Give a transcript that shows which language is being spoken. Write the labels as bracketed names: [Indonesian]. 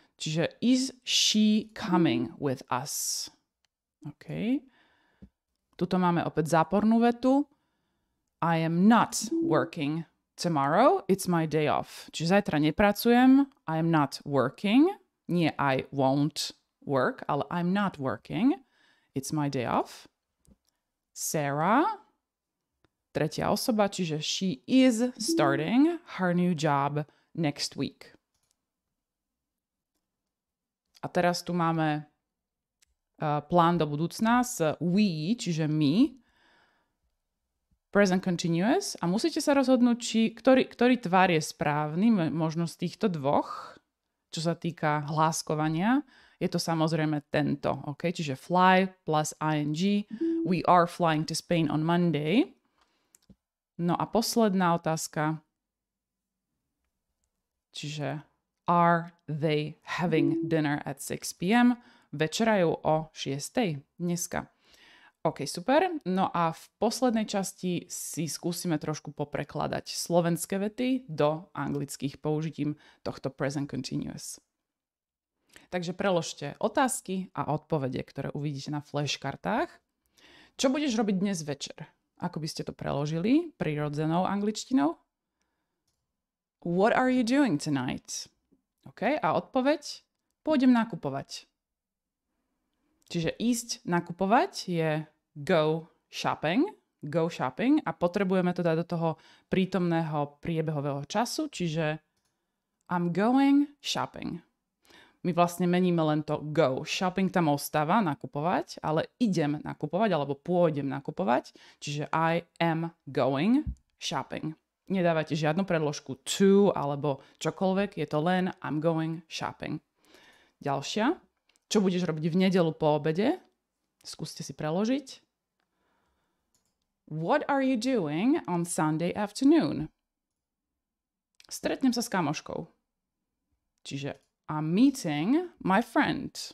[English] Čiže is she coming with us? OK. [Slovak] Tuto máme opäť zápornú vetu. [English] I am not working tomorrow, it's my day off. [Slovak] Čiže zajtra nepracujem, [English] I am not working. Nie I won't work, ale I'm not working. It's my day off. Sarah, [Slovak] tretia osoba, čiže [English] she is starting her new job next week. [Slovak] A teraz tu máme plán do budúcna s we, čiže my, present continuous a musíte sa rozhodnúť, ktorý tvar je správny, možno z týchto dvoch, čo sa týka hláskovania. Je to samozrejme tento, okay? Čiže fly plus ing. [English] We are flying to Spain on Monday. [Slovak] No a posledná otázka. [English] Čiže are they having dinner at 6 p.m.? [Slovak] Večerajú o 6. dneska. OK, super. No a v poslednej časti si skúsime trošku poprekladať slovenské vety do anglických použitím tohto present continuous. Takže preložte otázky a odpovede, ktoré uvidíte na flashkartách. Čo budeš robiť dnes večer? Ako by ste to preložili prirodzenou angličtinou? [English] What are you doing tonight? [Slovak] OK, a odpoveď? Pôjdem nakupovať. Čiže ísť nakupovať je go shopping a potrebujeme to dať do toho prítomného priebehového času, čiže [English] I'm going shopping. [Slovak] My vlastne meníme len to go. Shopping tam ostáva, nakupovať, ale idem nakupovať, alebo pôjdem nakupovať. [English] Čiže I am going shopping. [Slovak] Nedávate žiadnu predložku to alebo čokoľvek, je to len [English] I'm going shopping. [Slovak] Ďalšia. Čo budeš robiť v nedeľu po obede? Skúste si preložiť. [English] What are you doing on Sunday afternoon? [Slovak] Stretnem sa s kamoškou. [English] Čiže I'm meeting my friend.